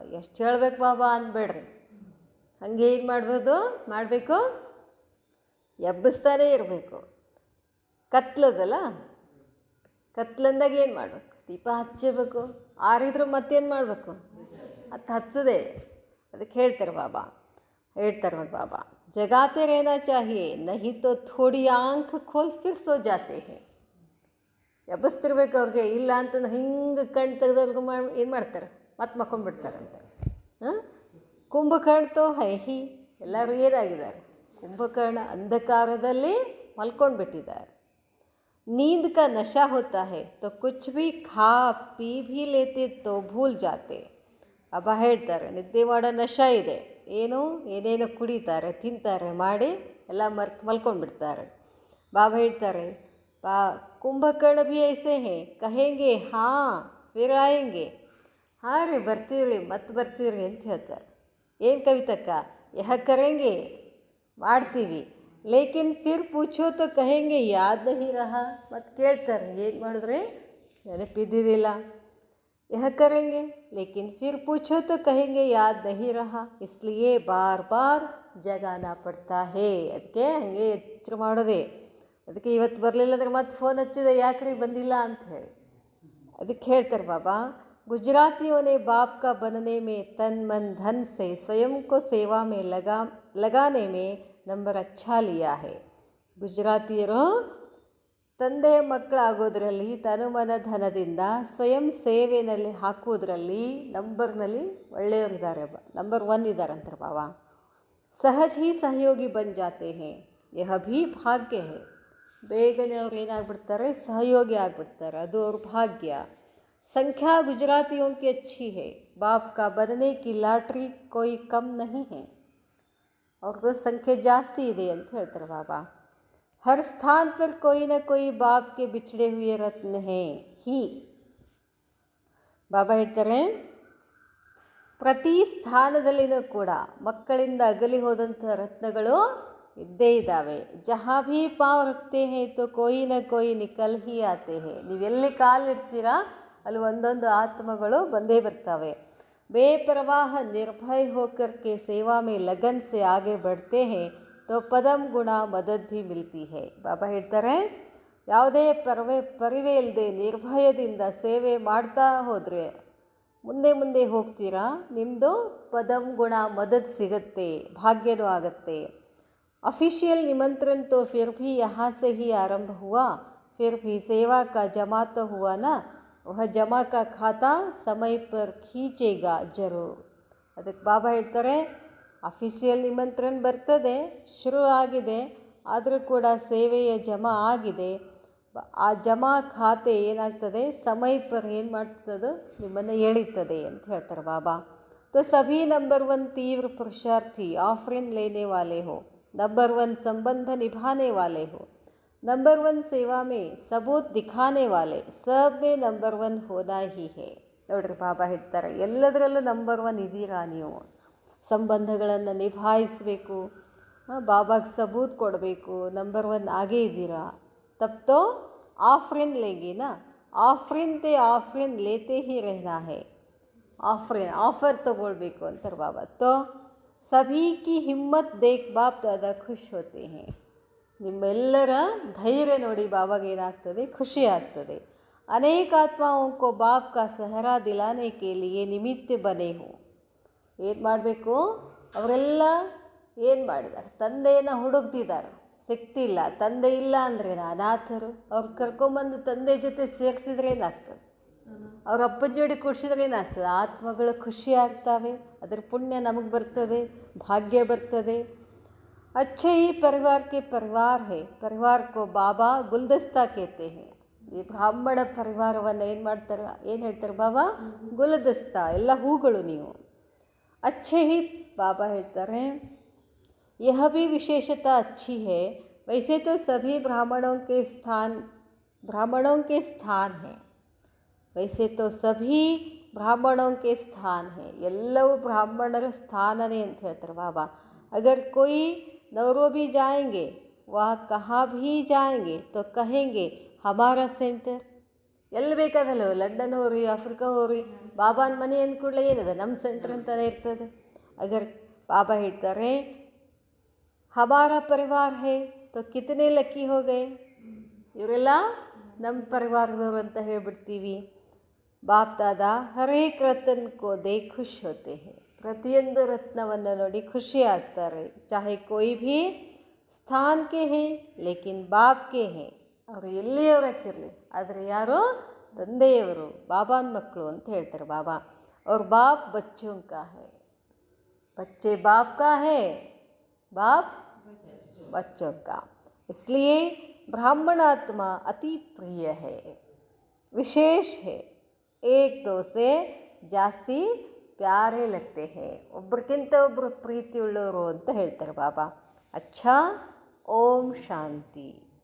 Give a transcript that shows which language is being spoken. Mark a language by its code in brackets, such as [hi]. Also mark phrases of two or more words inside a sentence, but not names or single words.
[kn] ಎಷ್ಟು ಹೇಳ್ಬೇಕು ಬಾಬಾ ಅನ್ಬೇಡ್ರಿ, ಹಾಗೆ ಏನು ಮಾಡಬೇಕು? ಎಬ್ಬಿಸ್ತಾನೇ ಇರಬೇಕು. ಕತ್ಲದಲ್ಲ, ಕತ್ಲಂದಾಗ ಏನು ಮಾಡಬೇಕು? ದೀಪ ಹಚ್ಚಬೇಕು. ಆರಿದ್ರು ಮತ್ತೇನು ಮಾಡಬೇಕು? ಅದು ಹಚ್ಚದೆ. ಅದಕ್ಕೆ ಹೇಳ್ತಾರೆ ಬಾಬಾ, ನೋಡಿ ಬಾಬಾ, [hi] ಜಗಾತೆ रहना चाहिए, नहीं तो थोड़ी आँख खोल फिर सो जाते हैं. [kn] ಎಬ್ಬಿಸ್ತಿರ್ಬೇಕು ಅವ್ರಿಗೆ. ಇಲ್ಲ ಅಂತಂದ್ರೆ ಹಿಂಗೆ ಕಣ್ಣು ತೆಗೆದವ್ರಿಗೆ ಏನು ಮಾಡ್ತಾರೆ? ಮತ್ತೆ ಮಕ್ಕೊಂಡ್ಬಿಡ್ತಾರಂತೆ. [hi] कुंभकर्ण तो है. [kn] ಎಲ್ಲರೂ ಏನಾಗಿದ್ದಾರೆ? ಕುಂಭಕರ್ಣ ಅಂಧಕಾರದಲ್ಲಿ ಮಲ್ಕೊಂಡ್ಬಿಟ್ಟಿದ್ದಾರೆ. [hi] नींद का नशा होता है तो कुछ भी खा पी भी लेते तो भूल जाते. [kn] ಅಬ್ಬ ಹೇಳ್ತಾರೆ ನಿದ್ದೆ ಮಾಡೋ ನಶ ಇದೆ. ಏನೇನು ಕುಡಿತಾರೆ, ತಿಂತಾರೆ, ಮಾಡಿ ಎಲ್ಲ ಮಲ್ಕೊಂಡ್ಬಿಡ್ತಾರೆ. ಬಾಬಾ ಹೇಳ್ತಾರೆ [hi] कुंभकर्ण भी ऐसे है, कहेंगे हाँ फिर आएंगे. [kn] ಹಾಂ ರೀ ಬರ್ತೀವಿ, ಮತ್ತೆ ಬರ್ತೀವಿ ಅಂತ ಹೇಳ್ತಾರೆ. ಏನು ಕವಿತಕ್ಕ? [hi] यह करेंगे, [kn] ಮಾಡ್ತೀವಿ. [hi] लेकिन फिर पूछो तो कहेंगे याद नहीं रहा. [kn] ಮತ್ತು ಕೇಳ್ತಾರೆ ಏನು ಮಾಡಿದ್ರೆ ನೆನಪಿದ್ದಿದ್ದಿಲ್ಲ. [hi] यह करेंगे लेकिन फिर पूछो तो कहेंगे याद नहीं रहा, इसलिए बार बार जगाना पड़ता है. [kn] ಅದಕ್ಕೆ ಹಾಗೆ ಎಚ್ಚರ ಮಾಡೋದೆ. ಅದಕ್ಕೆ ಇವತ್ತು ಬರಲಿಲ್ಲ ಅಂದ್ರೆ ಮತ್ತೆ ಫೋನ್ ಹಚ್ಚಿದೆ, ಯಾಕ್ರಿ ಬಂದಿಲ್ಲ ಅಂತ ಹೇಳಿ. ಅದಕ್ಕೆ ಹೇಳ್ತಾರೆ ಬಾಬಾ, [hi] गुजरातियों ने बाप का बनने में तन मन धन से स्वयं को सेवा में लगाने में नंबर अच्छा लिया है. [kn] ಗುಜರಾತಿಯರು ತಂದೆಯ ಮಕ್ಕಳಾಗೋದ್ರಲ್ಲಿ ತನುಮನ ಧನದಿಂದ ಸ್ವಯಂ ಸೇವೆಯಲ್ಲಿ ಹಾಕುವುದರಲ್ಲಿ ನಂಬರ್ನಲ್ಲಿ ಒಳ್ಳೆಯವರಿದ್ದಾರೆ, ನಂಬರ್ 1 ಇದ್ದಾರಂತಾರೆ ಬಾಬಾ. [hi] सहज ही सहयोगी बन जाते हैं, यह भी भाग्य है. [kn] ಬೇಗನೆ ಅವ್ರು ಏನಾಗ್ಬಿಡ್ತಾರೆ? ಸಹಯೋಗಿ ಆಗಿಬಿಡ್ತಾರೆ, ಅದು ಅವ್ರ ಭಾಗ್ಯ. [hi] संख्या गुजरातियों की अच्छी है, बाप का बनने की ಲಾಟ್ರಿ कोई कम नहीं है. [kn] ಅವ್ರದ್ದು ಸಂಖ್ಯೆ ಜಾಸ್ತಿ ಇದೆ ಅಂತ ಹೇಳ್ತಾರೆ ಬಾಬಾ. [hi] हर स्थान पर कोई न कोई बाप के बिछड़े हुए रत्न हैं ही. [kn] ಬಾಬಾ ಹೇಳ್ತಾರೆ ಪ್ರತಿ ಸ್ಥಾನದಲ್ಲಿನೂ ಕೂಡ ಮಕ್ಕಳಿಂದ ಅಗಲಿ ಹೋದಂಥ ರತ್ನಗಳು ಇದ್ದೇ ಇದ್ದಾವೆ. [hi] जहाँ भी पाँव रखते हैं तो कोई न कोई निकल ही आते हैं. [kn] ನೀವೆಲ್ಲಿ ಕಾಲಿಡ್ತೀರಾ ಅಲ್ಲಿ ಒಂದೊಂದು ಆತ್ಮಗಳು ಬಂದೇ ಬರ್ತವೆ. [hi] बेपरवाह निर्भय होकर के सेवा में लगन से आगे बढ़ते हैं तो पदम गुणा मदद भी मिलती है. [kn] ಬಾಬಾ ಹೇಳ್ತಾರೆ ಯಾವುದೇ ಪರಿವೆ ಇಲ್ಲದೆ ನಿರ್ಭಯದಿಂದ ಸೇವೆ ಮಾಡ್ತಾ ಹೋದರೆ ಮುಂದೆ ಹೋಗ್ತೀರಾ, ನಿಮ್ಮದು [hi] पदम गुणा मदद [kn] ಸಿಗತ್ತೆ, ಭಾಗ್ಯನೂ ಆಗತ್ತೆ. [hi] ऑफिशियल निमंत्रण तो फिर भी यहाँ से ही आरंभ हुआ, फिर भी सेवा का जमा तो हुआ ना, वह जमा का खाता समय पर खींचेगा जरूर. [kn] ಅದಕ್ಕೆ ಬಾಬಾ ಹೇಳ್ತಾರೆ, ಅಫಿಷಿಯಲ್ ನಿಮಂತ್ರಣ ಬರ್ತದೆ, ಶುರು ಆಗಿದೆ, ಆದರೂ ಕೂಡ ಸೇವೆಯ ಜಮಾ ಆಗಿದೆ. ಆ ಜಮಾ ಖಾತೆ ಏನಾಗ್ತದೆ, [hi] समय पर [kn] ಏನು ಮಾಡ್ತದೆ, ನಿಮ್ಮನ್ನು ಎಳೀತದೆ ಅಂತ ಹೇಳ್ತಾರೆ ಬಾಬಾ. [hi] तो सभी नंबर 1 तीव्र पुरुषार्थी ऑफरिन लेने वाले हो, नंबर 1 संबंध निभाने वाले हो, नंबर 1 सेवा में सबूत दिखाने वाले, सब में नंबर 1 होना ही है. [kn] ನೋಡ್ರಿ ಬಾಬಾ ಹೇಳ್ತಾರೆ, ಎಲ್ಲದರಲ್ಲೂ ನಂಬರ್ 1 ಇದ್ದೀರಾ ನೀವು. ಸಂಬಂಧಗಳನ್ನು ನಿಭಾಯಿಸಬೇಕು, ಬಾಬಾಗೆ ಸಬೂತ್ ಕೊಡಬೇಕು, ನಂಬರ್ 1 ಆಗೇ ಇದ್ದೀರಾ. [hi] तब तो आफ़रीन लेंगे ना, आफ़रीन ते आफ़रीन लेते ही रहना है. [kn] ಆಫರ್ ತಗೊಳ್ಬೇಕು ಅಂತಾರೆ ಬಾಬಾ. [hi] तो सभी की हिम्मत देख बापदादा खुश होते हैं. [kn] ನಿಮ್ಮೆಲ್ಲರ ಧೈರ್ಯ ನೋಡಿ ಬಾಬಾಗೆ ಏನಾಗ್ತದೆ, ಖುಷಿ ಆಗ್ತದೆ. [hi] ಅನೇಕ ಆತ್ಮಾओं को बाप का सहारा दिलाने के लिए निमित्त बने हो. [kn] ಏನು ಮಾಡಬೇಕು, ಅವರೆಲ್ಲ ಏನು ಮಾಡಿದ್ದಾರೆ, ತಂದೆಯನ್ನು ಹುಡುಕ್ತಿದ್ದಾರೆ, ಸಿಗ್ತಿಲ್ಲ. ತಂದೆ ಇಲ್ಲ ಅಂದರೆ ಅನಾಥರು, ಅವ್ರು ಕರ್ಕೊಂಬಂದು ತಂದೆ ಜೊತೆ ಸೇರಿಸಿದ್ರೆ ಏನಾಗ್ತದೆ, ಅವ್ರ ಅಪ್ಪನ ಜೋಡಿ ಕೂಡಿಸಿದ್ರೆ ಏನಾಗ್ತದೆ, ಆತ್ಮಗಳು ಖುಷಿ ಆಗ್ತವೆ, ಅದರ ಪುಣ್ಯ ನಮಗೆ ಬರ್ತದೆ, ಭಾಗ್ಯ ಬರ್ತದೆ. [hi] अच्छे ही परिवार के परिवार है, परिवार को बाबा गुलदस्ता कहते हैं. [kn] ಈ ಬ್ರಾಹ್ಮಣ ಪರಿವಾರವನ್ನು ಏನು ಮಾಡ್ತಾರೆ, ಏನು ಹೇಳ್ತಾರೆ ಬಾಬಾ, ಗುಲದಸ್ತಾ, ಎಲ್ಲ ಹೂಗಳು ನೀವು. [hi] अच्छे ही बाबा ಹೇಳ್ತಾರೆ, यह भी विशेषता अच्छी है, वैसे तो सभी ब्राह्मणों के स्थान है, वैसे तो सभी ब्राह्मणों के स्थान है, [kn] ಎಲ್ಲವೂ ಬ್ರಾಹ್ಮಣರ ಸ್ಥಾನನೇ ಅಂತ ಹೇಳ್ತಾರೆ ಬಾಬಾ. [hi] अगर कोई नौरोबी जाएंगे, वह कहाँ भी जाएंगे तो कहेंगे हमारा सेंटर. [kn] ಎಲ್ಲಿ ಬೇಕಾದಲ್ಲ, ಲಂಡನ್ ಹೋಗ್ರಿ, ಆಫ್ರಿಕಾ ಹೋಗ್ರಿ, ಬಾಬಾನ ಮನೆ ಅಂದ ಕೂಡಲೇ ಏನದ, ನಮ್ಮ ಸೆಂಟರ್ ಅಂತಲೇ ಇರ್ತದೆ. [hi] ಅಗರ್ [kn] ಬಾಬಾ ಹೇಳ್ತಾರೆ [hi] हमारा परिवार है तो कितने लकी हो गए, [kn] ಇವರೆಲ್ಲ ನಮ್ಮ ಪರಿವಾರದವರು ಅಂತ ಹೇಳ್ಬಿಡ್ತೀವಿ. [hi] बापदादा हरेक रतन को देख खुश होते हैं, [kn] ಪ್ರತಿಯೊಂದು ರತ್ನವನ್ನು ನೋಡಿ ಖುಷಿ ಆಗ್ತಾರೆ. [hi] चाहे कोई भी स्थान के हैं लेकिन बाप के हैं [kn] ಲೇಕಿನ್ ಬಾಪ್ ಕೆ ಹೇ, ಅವರು ಎಲ್ಲಿಯವರಕ್ಕಿರಲಿ, ಆದರೆ ಯಾರು, ತಂದೆಯವರು, ಬಾಬಾನ ಮಕ್ಕಳು ಅಂತ ಹೇಳ್ತಾರೆ ಬಾಬಾ. [hi] ಅವ್ರ बाप बच्चों का है, बच्चे बाप का है, बाप बच्चों का. इसलिए ब्राह्मण आत्मा अति प्रिय है, विशेष है, एक दो से ಜಾಸ್ತಿ प्यारे लगते हैं, [kn] ಒಬ್ರಿಗಿಂತ ಒಬ್ಬರು ಪ್ರೀತಿ ಉಳ್ಳವರು ಅಂತ ಹೇಳ್ತಾರೆ ಬಾಬಾ. [hi] अच्छा, ओम शांति.